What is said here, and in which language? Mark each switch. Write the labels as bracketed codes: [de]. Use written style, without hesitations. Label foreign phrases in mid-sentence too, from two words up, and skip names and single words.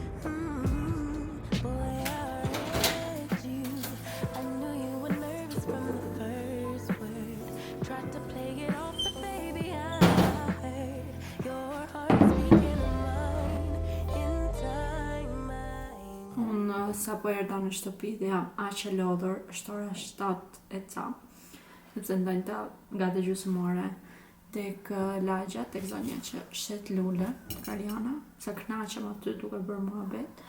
[en] Boy, I read you. I knew you were nervous from the first word. Tried to play it off, but baby, I heard your heart speaking of mine. In time, [sq] unë sa po erdha në shtëpi dhe jam aq e lodhur, është ora 7 e ca, sepse ndonjëta nga të gjysmore tek lagja, tek zonja që shet lule, tek Ariana, sa kënaqem aty duke bërë muhabet.